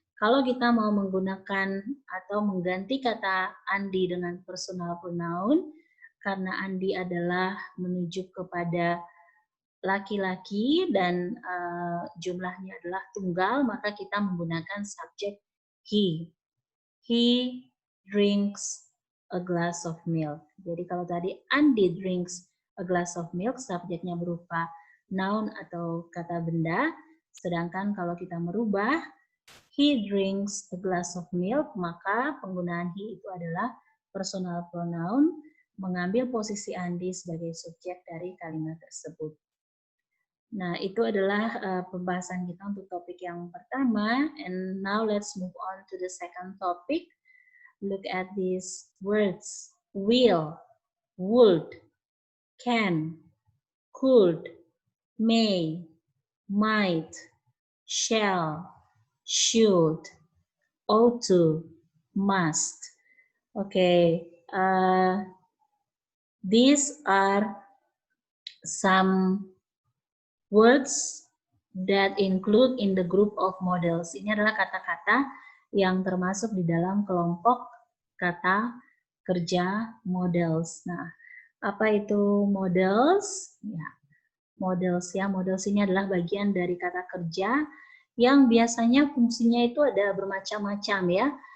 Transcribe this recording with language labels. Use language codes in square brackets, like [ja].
[id] Kalau kita mau menggunakan atau mengganti kata Andi dengan personal pronoun, karena Andi adalah menunjuk kepada laki-laki dan jumlahnya adalah tunggal, maka kita menggunakan subjek he. [en] He drinks a glass of milk. [id] Jadi kalau tadi Andi [en] drinks a glass of milk, [id] subjeknya berupa noun atau kata benda, sedangkan kalau kita merubah [en] he drinks a glass of milk, [id] maka penggunaan he itu adalah personal pronoun, mengambil posisi Andi sebagai subjek dari kalimat tersebut. Nah, itu adalah pembahasan kita untuk topik yang pertama. [en] And now let's move on to the second topic. Look at these words. Will, would, can, could, may, might, shall, should, ought to, must. Okay, these are some words that include in the group of models. [id] Ini adalah kata-kata yang termasuk di dalam kelompok kata kerja models. Nah, apa itu models? Ya, models ya. Models ini adalah bagian dari kata kerja yang biasanya fungsinya itu ada bermacam-macam ya.